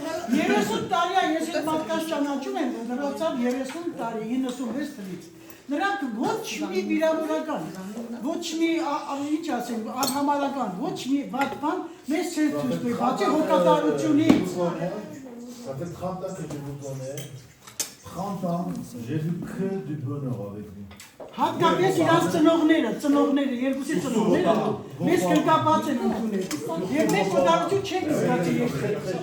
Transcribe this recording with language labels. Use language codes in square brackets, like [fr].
[hy] 30 տարի է ես այդ մարդկանց ճանաչում եմ դրոցավ 30 տարի 96 թվականից նրանք ոչ մի վիրավորական ոչ մի ինչ ասեմ արհամարական ոչ մի վատ բան մեզ չեն ցույց տվել բացի հոգատարությունից [fr] Ça fait 30 ans que je vous connais. 30 ans, j'ai vu que du bonheur avec vous. [hy] Հատկապես իրաց ծնողները, երկուսի ծնողները մեզ կրկապած են ընդունել։ Եվ մենք օտարություն չենք զգացի երկրի։